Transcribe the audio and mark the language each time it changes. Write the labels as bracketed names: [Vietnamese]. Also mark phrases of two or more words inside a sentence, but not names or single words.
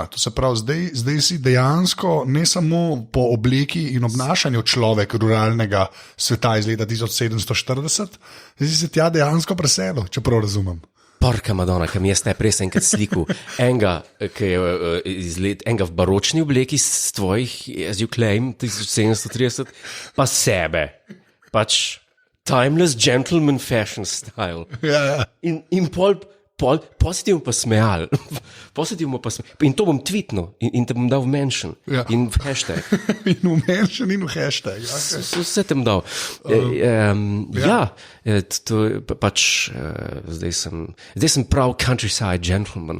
[Slovenian] To se pravi, zdaj si dejansko ne samo po obleki in obnašanju človek ruralnega sveta iz leta 1740, zdaj si se tja dejansko preselil, če prav razumem. [Italian] Porka Madonna, [Slovenian] kam jaz najprej sem enkrat sliku enega, ki je enega v baročni obleki s tvojih, [English] as you claim, 1730, [Slovenian] pa sebe. Pač [English] timeless gentleman fashion style. [Slovenian] Ja. In pol si ti pa smejal. In to bom tweetnul in te bom dal v mention. Ja. In v hashtag. In v mention in v hashtag. Okay. Vse tem dal. Zdaj sem prav [English] countryside gentleman.